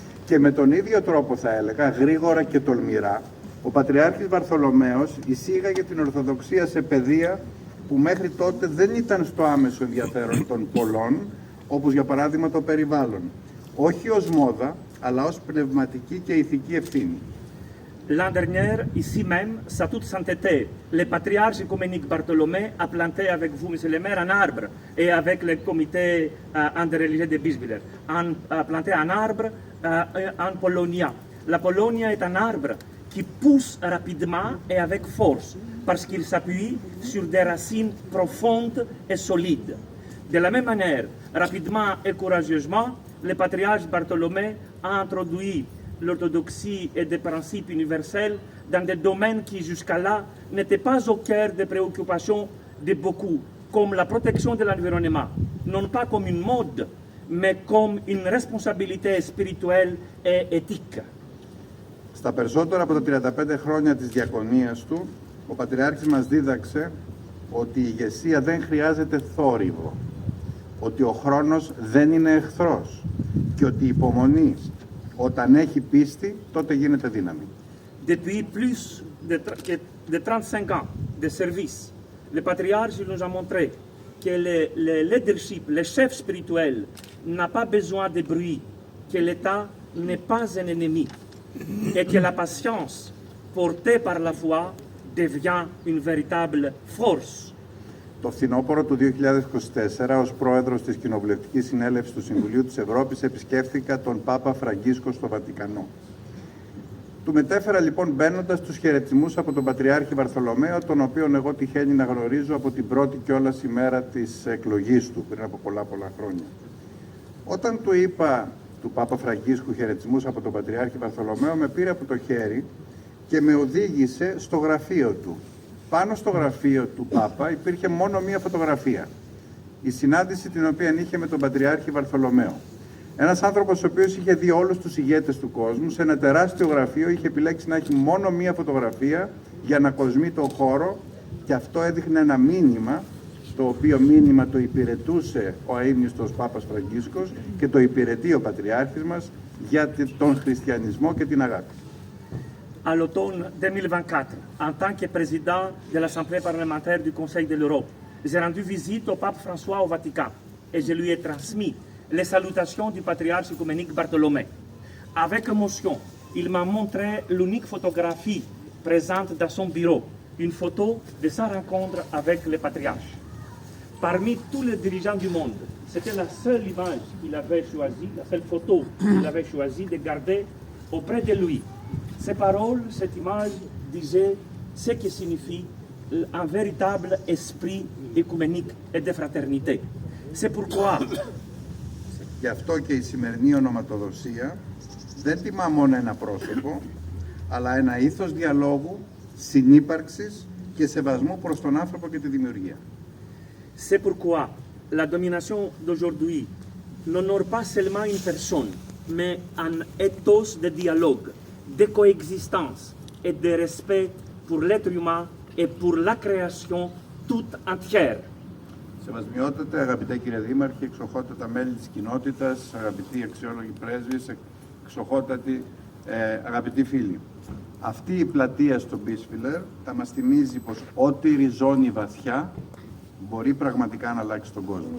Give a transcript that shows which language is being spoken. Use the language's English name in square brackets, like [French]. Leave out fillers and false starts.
[Greek] Και με τον ίδιο τρόπο, θα έλεγα, γρήγορα και τολμηρά, ο Πατριάρχης Βαρθολομαίος εισήγαγε την Ορθοδοξία σε παιδεία που μέχρι τότε δεν ήταν στο άμεσο ενδιαφέρον των πολλών, όπως για παράδειγμα το περιβάλλον. Όχι ως μόδα, αλλά ως πνευματική και ηθική ευθύνη. [French] L'an dernier, ici même, sa toute sainteté, le patriarche œcuménique Bartholomé a planté avec vous, monsieur le maire, un arbre, et avec le comité interreligieux de Bischwiller, a planté un arbre en Polonia. La Polonia est un arbre qui pousse rapidement et avec force, parce qu'il s'appuie sur des racines profondes et solides. De la même manière, rapidement et courageusement, le patriarche Bartholomé a introduit l'orthodoxie et des principes universels dans des domaines qui jusqu'à là n'étaient pas au cœur des préoccupations de beaucoup, comme la protection de l'environnement, non pas comme une mode, mais comme une responsabilité spirituelle et éthique. [Greek] Στα περισσότερα από τα 35 χρόνια της διακονίας του, ο Πατριάρχης μας δίδαξε ότι η ηγεσία δεν χρειάζεται θόρυβο, ότι ο χρόνος δεν είναι εχθρός και ότι η υπομονή όταν έχει πίστη, τότε γίνεται δύναμη. [French] Depuis plus de 35 ans de service, le patriarche nous a montré que le leadership, le chef spirituel, n'a pas besoin de bruit, que l'État n'est pas un ennemi, et que la patience portée par la foi devient une véritable force. [Greek] Το φθινόπωρο του 2024, ως πρόεδρος της Κοινοβουλευτικής Συνέλευσης του Συμβουλίου της Ευρώπης, επισκέφθηκα τον Πάπα Φραγκίσκο στο Βατικανό. Του μετέφερα λοιπόν μπαίνοντας τους χαιρετισμούς από τον Πατριάρχη Βαρθολομαίο, τον οποίον εγώ τυχαίνει να γνωρίζω από την πρώτη κιόλας ημέρα της εκλογής του, πριν από πολλά χρόνια. Όταν του είπα του Πάπα Φραγκίσκου χαιρετισμούς από τον Πατριάρχη Βαρθολομαίο, με πήρε από το χέρι και με οδήγησε στο γραφείο του. Πάνω στο γραφείο του Πάπα υπήρχε μόνο μία φωτογραφία. Η συνάντηση την οποία είχε με τον Πατριάρχη Βαρθολομαίο. Ένας άνθρωπος ο οποίος είχε δει όλους τους ηγέτες του κόσμου, σε ένα τεράστιο γραφείο είχε επιλέξει να έχει μόνο μία φωτογραφία για να κοσμεί τον χώρο, και αυτό έδειχνε ένα μήνυμα, το οποίο μήνυμα το υπηρετούσε ο αείμνηστος Πάπας Φραγκίσκος και το υπηρετεί ο Πατριάρχης μας για τον χριστιανισμό και την αγάπη. [French] À l'automne 2024, en tant que président de l'Assemblée parlementaire du Conseil de l'Europe, j'ai rendu visite au pape François au Vatican et je lui ai transmis les salutations du patriarche œcuménique Bartholomé. Avec émotion, il m'a montré l'unique photographie présente dans son bureau, une photo de sa rencontre avec le patriarche. Parmi tous les dirigeants du monde, c'était la seule image qu'il avait choisie, la seule photo qu'il avait choisi de garder auprès de lui. Ces paroles, cette image disait ce que signifie un véritable esprit écuménique et de fraternité. C'est pourquoi [Greek] Γι' αυτό και η σημερινή ονοματοδοσία δεν τιμά μόνο ένα πρόσωπο, αλλά ένα ήθος διαλόγου, συνύπαρξης και σεβασμού προς τον άνθρωπο και τη δημιουργία. [French] C'est pourquoi la domination d'aujourd'hui n'honore pas seulement une personne, mais un ethos de dialogue, de coexistence et de respect pour l'être humain et pour la création toute entière. [Greek] Σεβασμιότατε, αγαπητέ κύριε Δήμαρχε, εξοχότατα μέλη της κοινότητας, αγαπητοί αξιόλογοι πρέσβεις, εξοχότατοι αγαπητοί φίλοι. Αυτή η πλατεία στο Bischwiller θα μας θυμίζει πως ό,τι ριζώνει βαθιά μπορεί πραγματικά να αλλάξει τον κόσμο.